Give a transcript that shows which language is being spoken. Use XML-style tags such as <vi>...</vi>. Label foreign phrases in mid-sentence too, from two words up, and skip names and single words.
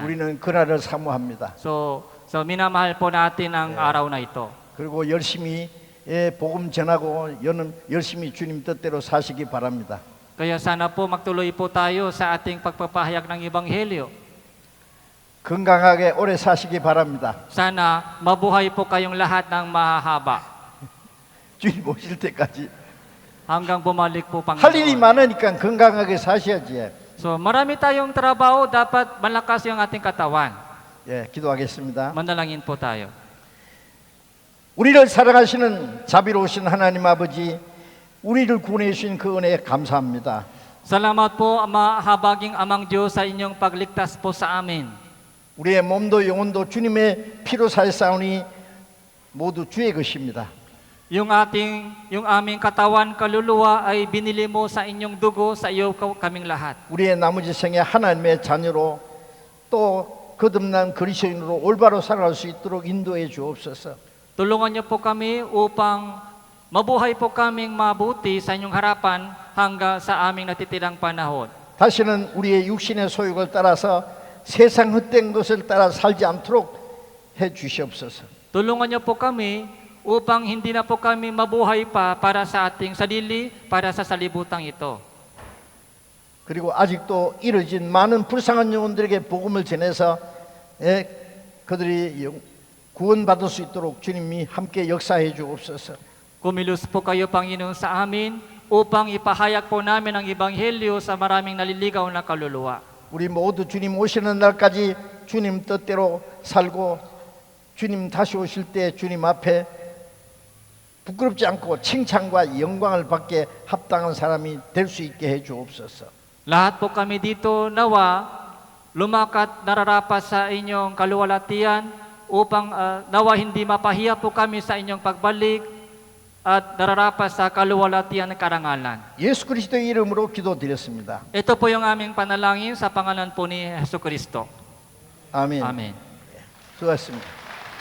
<ko>우리는 그날을 사모합니다.</ko> <tl>So minamahal po natin ang araw na ito.</tl> <ko>그리고 열심히 복음 전하고 열심히 주님 뜻대로 사시기 바랍니다.</ko> <tl>Kaya sana po magtuloy po tayo sa ating pagpapahayag ng Ebanghelyo.</tl> <ko>건강하게 오래 사시기 바랍니다.</ko> <tl>Sana mabuhay po kayong lahat ng mahahaba</tl> <ko>주님 오실 때까지.</ko> <tl>hanggang bumalik po</tl> <ko>할 일이</ko> <tl>Panginoon.</tl> <ko>많으니까 건강하게 사셔야지.</ko> <tl>So marami tayong trabaho, dapat malakas yung ating katawan.</tl> <ko>예, 기도하겠습니다.</ko> <tl>Manalangin po tayo.</tl> <ko>우리를 사랑하시는 자비로우신 하나님 아버지, 우리를 구원해 주신 그 은혜에 감사합니다.</ko> <tl>Salamat po, mahabaging amang Diyos, sa inyong pagligtas po sa amin.</tl> <ko>우리의 몸도 영혼도 주님의 피로 살사오니 모두 주의 것입니다.</ko> <tl>Yung aming katawan, kaluluwa ay binili mo sa inyong dugo, sa iyo kaming lahat.</tl> <ko>우리의 나머지 생에 하나님의 자녀로 또 거듭난 그리스도인으로 올바로 살아갈 수 있도록 인도해 주옵소서.</ko> <tl>Tulungan niyo po kami upang mabuhay po kaming mabuti sa inyong harapan hanggang sa aming natitirang panahon.</tl> <ko>다시는 우리의 육신의 소욕을 따라서 세상 헛된 것을 따라 살지 않도록 해 주시옵소서.</ko> <tl>Tulungan niyo po kami upang hindi na po kami mabuhay pa para sa ating sarili, para sa salibutang ito.</tl> <ko>그리고 아직도 이뤄진 많은 불쌍한 영혼들에게 복음을 전해서 그들이 구원받을 수 있도록 주님이 함께 역사해 주옵소서.</ko> <tl>Kumilos po kayo, Panginoon, sa amin upang ipahayag po namin ang Ebanghelyo sa maraming naliligaw na kaluluwa.</tl> <ko>우리 모두 주님 오시는 날까지 주님 뜻대로 살고 주님 다시 오실 때 주님 앞에 부끄럽지 않고 칭찬과 영광을 받게 합당한 사람이 될 수 있게 해 주옵소서.</ko> <tl>Lahat po kami dito nawa lumakat nararapat sa inyong kaluwalhatian upang nawa hindi mapahiya po kami sa inyong pagbalik at nararapat sa kaluwalhatian ng karangalan.</tl> <ko>예수 그리스도의 이름으로 기도드렸습니다.</ko> <tl>Ito po yung aming panalangin sa pangalan po ni Jesucristo.</tl> <ko>아멘.</ko> <tl>Amen.</tl> <ko>수고하셨습니다.</ko>